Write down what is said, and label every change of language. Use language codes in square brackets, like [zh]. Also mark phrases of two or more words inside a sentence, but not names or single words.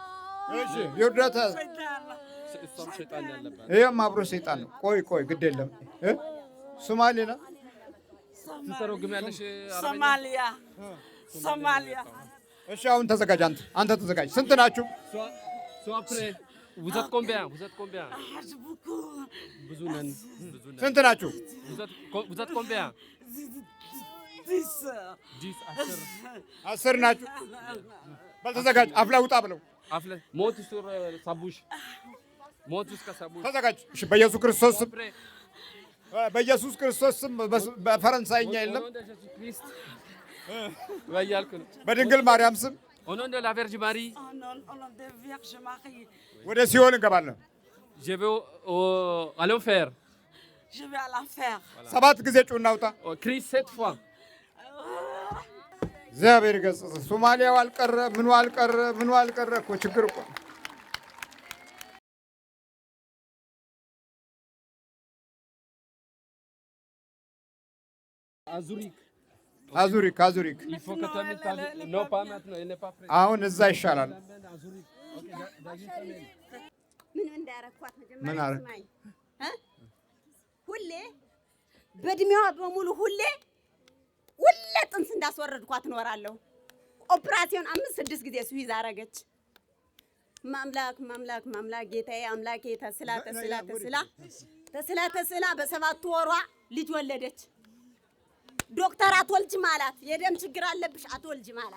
[am] እሺ ይወዳታ እሷም ሸይጣን ያለባት ይሄም አብሮ ሰይጣን ነው። ቆይ ግድ የለም ሶማሌ ነው ትተረጉሚያለሽ? ሶማሊያ እሺ አሁን ተዘጋጅ። አንተ ተዘጋጅ። ስንት ናችሁ? [fr] vous êtes combien [am] ብዙ ነን። ስንት ናችሁ? [fr] vous êtes combien [am] 10 ናችሁ። በል ተዘጋጅ። አፍላ ውጣ ብለው [fr] ሞት sur sa bouche [am] ሞት እስከ [fr] sa bouche [am] ተዘጋጅ። እሺ በኢየሱስ ክርስቶስ ስም በኢየሱስ ክርስቶስ ስም በፈረንሳይኛ የለም በያልኩ ነው። በድንግል ማርያም ስም [fr] au nom de la Vierge Marie [am] ወደ ሲኦል እንገባለን። [fr] je vais à l'enfer [am] 7 ጊዜ ጩኸና ውጣ። [fr] crie 7 fois [am] እግዚአብሔር ይገሥጽ። ሶማሊያው አልቀረ ምኑ አልቀረ እኮ ችግር እኮ አዙሪክ [fr] il faut que tu mettes non pas maintenant il n'est pas prêt [am] አሁን እዛ ይሻላል። ምን እንዳረኳት ምን መጀመሪያ አረክ? ስማኝ ሁሌ በእድሜዋ በሙሉ ሁሌ ጥንስ እንዳስወረድኳት እኖራለሁ። ኦፕራሲዮን 5-6 ጊዜ ስዊዝ አረገች። ማምላክ ጌታዬ አምላኬ ተስላ በ7 ወሯ ልጅ ወለደች። ዶክተር አትወልጅም አላት። የደም ችግር አለብሽ አትወልጅም አላት።